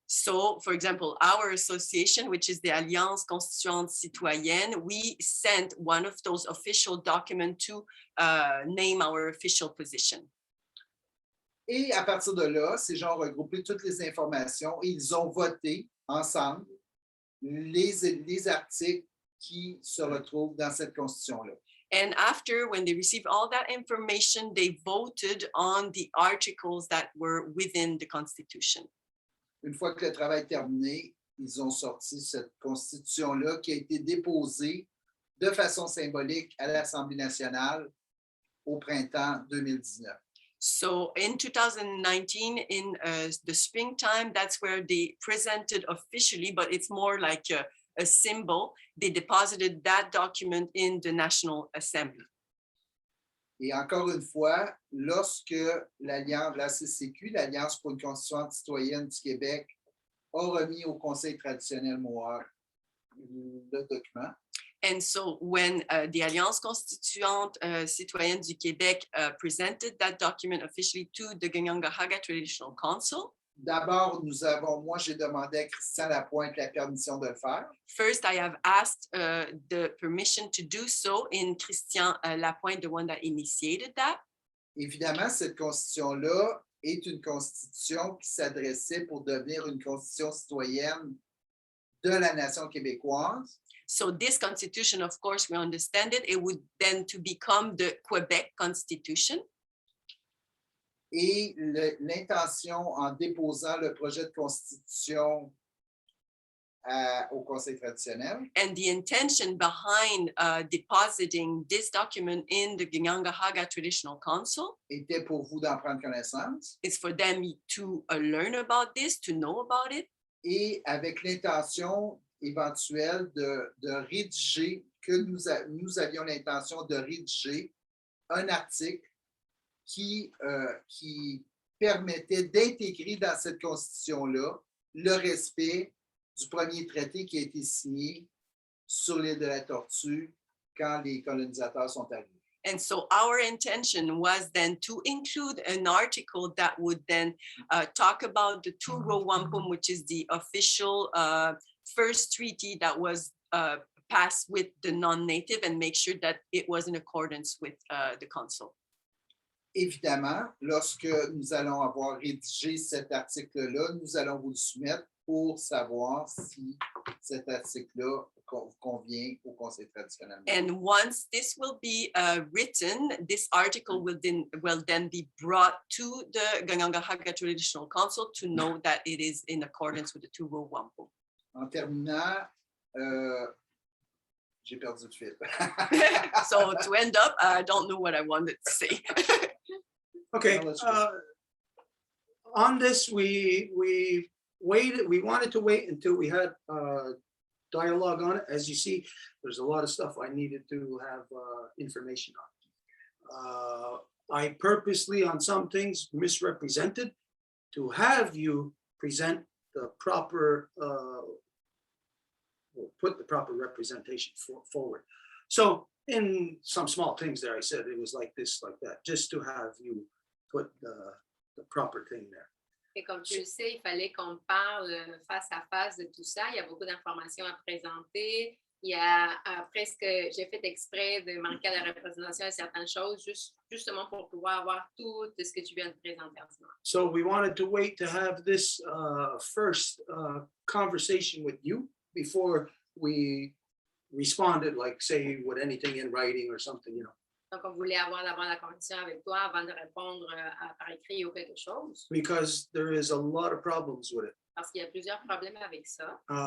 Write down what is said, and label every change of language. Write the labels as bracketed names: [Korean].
[English] So, for example, our association, which is the Alliance Constituante Citoyenne, we sent one of those official documents to name our official position. [French] Et à partir de là, ces gens ont regroupé toutes les informations et ils ont voté ensemble les articles qui se retrouvent dans cette constitution-là. [English] And after, when they received all that information, they voted on the articles that were within the Constitution. [French] Une fois que le travail est terminé, ils ont sorti cette constitution-là qui a été déposée de façon symbolique à l'Assemblée nationale au printemps 2019. [English] So in 2019, in the springtime, that's where they presented officially, but it's more like a symbol. They deposited that document in the National Assembly. [French] Et encore une fois, lorsque l'ACCQ, l'Alliance pour une constituante citoyenne du Québec, a remis au Conseil traditionnel Mohawk le document, [English] And so when the Alliance Constituante Citoyenne du Québec presented that document officially to the Ganyangahaga Traditional Council, [French] d'abord, moi, j'ai demandé à Christian Lapointe la permission de le faire. [English] First, I have asked the permission to do so in Christian Lapointe, the one that initiated that. [French] Évidemment, cette constitution-là est une constitution qui s'adressait pour devenir une constitution citoyenne de la nation québécoise. [English] So this constitution, of course, we understand it. It would then to become the Quebec Constitution. [French] Et l'intention en déposant le projet de constitution au Conseil traditionnel, [English] And the intention behind depositing this document in the Ganyangahaga Traditional Council [French] était pour vous d'en prendre connaissance. [English] is for them to learn about this, to know about it. [French] Et avec l'intention éventuelle de rédiger, que nous avions l'intention de rédiger un article qui permettait d'intégrer dans cette constitution-là le respect du premier traité qui a été signé sur l'île de la Tortue quand les colonisateurs sont arrivés. [English] And so our intention was then to include an article that would then talk about the Two Row Wampum, which is the official first treaty that was passed with the non-native, and make sure that it was in accordance with the council. [French] Évidemment, lorsque nous allons avoir rédigé cet article-là, nous allons vous le soumettre pour savoir si cet article-là convient au Conseil traditionnel. [English] And once this will be written, this article will then be brought to the Ganyangahaga Traditional Council to know that it is in accordance with the Two Row Wampum. [French] En terminant, j'ai perdu le fil. [English] So to end up, I don't know what I wanted to say. Okay, on this, we waited, we wanted to wait until we had dialogue on it. As you see, there's a lot of stuff I needed to have information on. I purposely, on some things, misrepresented to have you present the proper, put the proper representation forward. So in some small things there, I said it was like this, like that, just to have you put the proper thing there. [French] Et comme tu le sais, il fallait qu'on parle face à face de tout ça. Il y a beaucoup d'informations à présenter. Il y a presque, j'ai fait exprès de manquer à la représentation de certaines choses, justement pour pouvoir avoir tout ce que tu viens de présenter en ce moment. [English] So we wanted to wait to have this first conversation with you before we responded, like say with anything in writing or something, you know. [French] Donc, on voulait avoir d'abord la conversation avec toi avant de répondre par écrit ou quelque chose, [English] Because there is a lot of problems with it. [French] parce qu'il y a plusieurs problèmes avec ça.